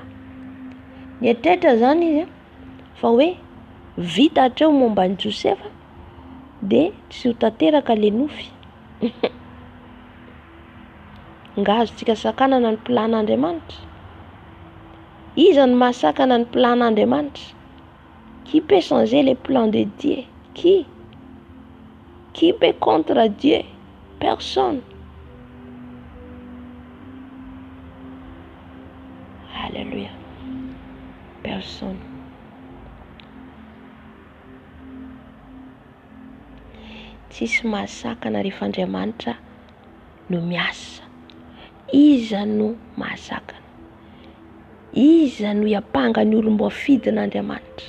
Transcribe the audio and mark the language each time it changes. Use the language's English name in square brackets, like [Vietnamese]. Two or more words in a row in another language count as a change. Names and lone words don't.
[Malagasy] Ny eritreretra zany izy fa hoe vita hatreo momba ny Josefa dia tsy ho tanteraka le nofy. Nga azontsika sakanana ny plan'Andriamanitra. Iza ny mahasakana ny plan'Andriamanitra? [French] Qui peut changer les plans de Dieu? Qui peut contre Dieu? Personne. Alléluia. Personne. [Malagasy] Tsisy mahasakana rehefa Andriamanitra no miasa. Iza no mahasakana? Iza no hiapanga ny olombo afidin'Andriamanitra?